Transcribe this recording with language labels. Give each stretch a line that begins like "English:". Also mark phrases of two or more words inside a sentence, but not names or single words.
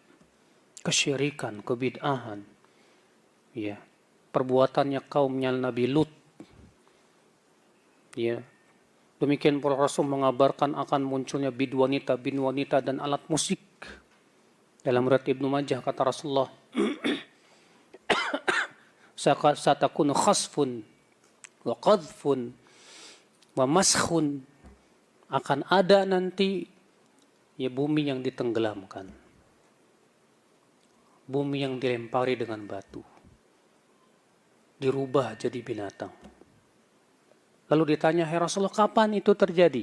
Indonesian: Kesyirikan, kebid'ahan. Ya. Perbuatannya kaumnya Nabi Lut. Ya. Demikian pula Rasul mengabarkan akan munculnya bin wanita dan alat musik. Dalam riwayat Ibnu Majah kata Rasulullah,
Arabic: satakunu khasfun wa qadhfun wa maskhun,
Indonesian: akan ada nanti ya bumi yang ditenggelamkan, bumi yang dilempari dengan batu, dirubah jadi binatang. Lalu ditanya, "Hai Rasulullah, kapan itu terjadi?"